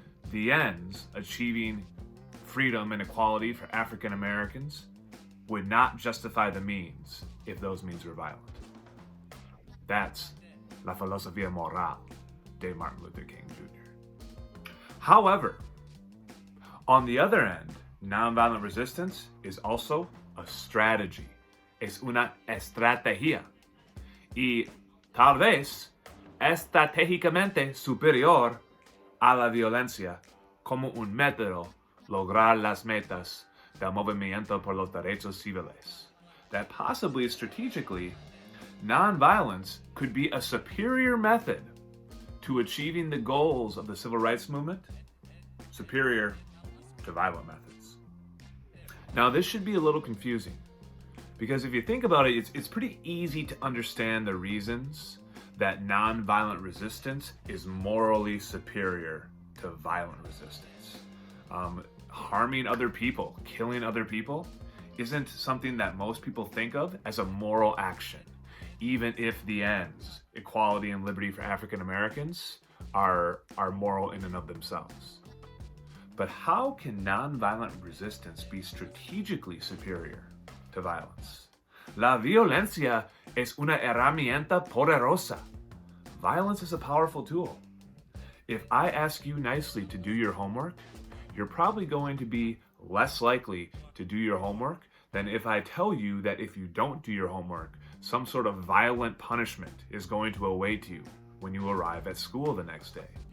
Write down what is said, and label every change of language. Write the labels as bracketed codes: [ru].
[en] The ends, achieving freedom and equality for African Americans, would not justify the means if those means were violent. [es] That's la filosofía moral de Martin Luther King Jr. [en] However, on the other end, nonviolent resistance is also a strategy. [es] Es una estrategia. Y tal vez estratégicamente superior a la violencia como un método lograr las metas del movimiento por los derechos civiles. [en] That possibly strategically, nonviolence could be a superior method to achieving the goals of the civil rights movement, superior to violent methods. Now, this should be a little confusing because if you think about it, it's pretty easy to understand the reasons that nonviolent resistance is morally superior to violent resistance. Harming other people, killing other people, isn't something that most people think of as a moral action, even if the ends, equality and liberty for African Americans, are moral in and of themselves. But how can nonviolent resistance be strategically superior to violence? [es] La violencia es una herramienta poderosa. [en] Violence is a powerful tool. If I ask you nicely to do your homework, you're probably going to be less likely to do your homework than if I tell you that if you don't do your homework, some sort of violent punishment is going to await you when you arrive at school the next day.